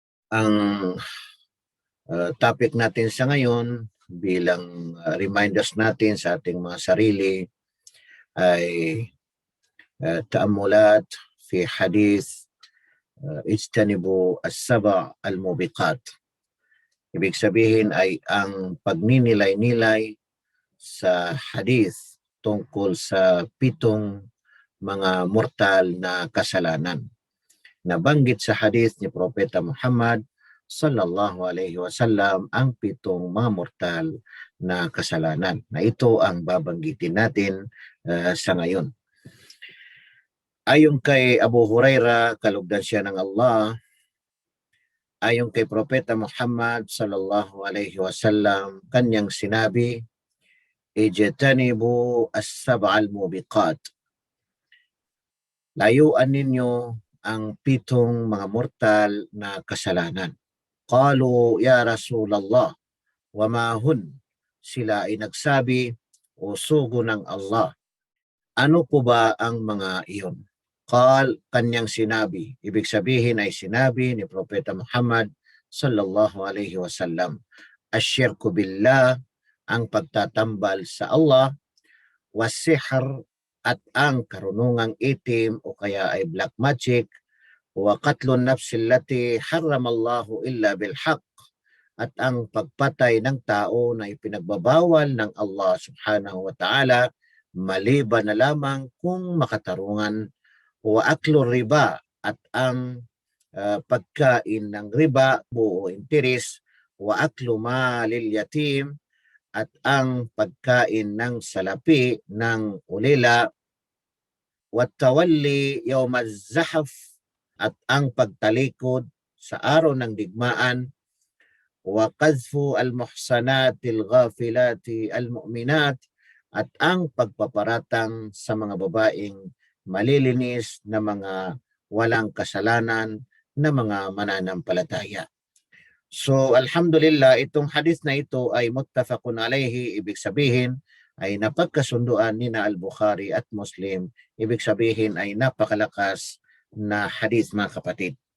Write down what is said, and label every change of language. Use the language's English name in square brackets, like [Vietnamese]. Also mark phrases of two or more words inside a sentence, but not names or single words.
[Filipino] Ang topic natin sa ngayon bilang reminders natin sa ating mga sarili ay [Arabic] تأملات في حديث اجتنبوا السبع الموبقات. [Filipino] Ibig sabihin ay ang pagninilay-nilay sa hadith tungkol sa 7 mga mortal na kasalanan. Nabanggit sa hadith ni Propeta Muhammad [Arabic] صلى الله عليه وسلم [Filipino] ang 7 mga mortal na kasalanan. Na ito ang babanggitin natin sa ngayon. Ayon kay Abu Huraira, kalugdan siya ng Allah, ayon kay Propeta Muhammad [Arabic] صلى الله عليه وسلم, [Filipino] kanyang sinabi, [Arabic] اجتنبوا السبع الموبقات. [Filipino] Layuan ninyo ang 7 mga mortal na kasalanan. [Arabic] قالوا يا رسول الله وما هن? [Filipino] Sila ay nagsabi, o sugo ng Allah, ano po ba ang mga iyon? Kanyang sinabi, ibig sabihin ay sinabi ni Propeta Muhammad [Arabic] صلى الله عليه وسلم, الشرك بالله, [Filipino] ang pagtatambal sa Allah, wasihr, at ang karunungang itim o kaya [English] ay black magic, [Arabic] وقتل النفس التي حرم الله إلا بالحق, [Filipino] at ang pagpatay ng tao na ipinagbabawal ng Allah [Arabic] سبحانه وتعالى [Filipino] maliban na lamang kung makatarungan, [Arabic] وأكل الربا, [Filipino] at ang pagkain ng riba o interes, [Arabic] وأكل مال اليتيم, [Filipino] at ang pagkain ng salapi ng ulila, [Arabic] والتولي يوم الزحف, [Filipino] at ang pagtalikod sa araw ng digmaan, [Arabic] وقذف المحصنات الغافلات المؤمنات, [Filipino] at ang pagpaparatang sa mga babaeng malilinis na mga walang kasalanan na mga mananampalataya. So alhamdulillah, itong hadith na ito ay [Arabic] متفق عليه, [Filipino] ibig sabihin ay napagkasunduan ni na Al-Bukhari at Muslim, ibig sabihin ay napakalakas na hadith, mga kapatid.